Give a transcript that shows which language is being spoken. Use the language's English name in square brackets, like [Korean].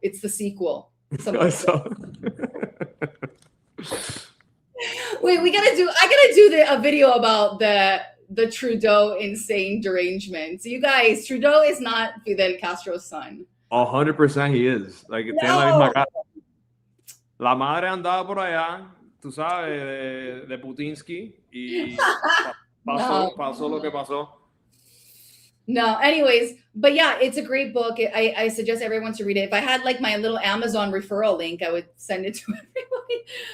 [English] It's the sequel. I saw. Wait, I gotta do a video about the Trudeau insane derangement. You guys, Trudeau is not Fidel Castro's son. 100% he is. Like, [Spanish] tiene la [English] No. [Spanish] misma cara. La madre andaba por allá, tú sabes, de Putinsky, y [English] No. [Spanish] pasó lo que pasó. [English] No. Anyways, but yeah, it's a great book. I suggest everyone to read it. If I had like my little Amazon referral link, I would send it to everybody.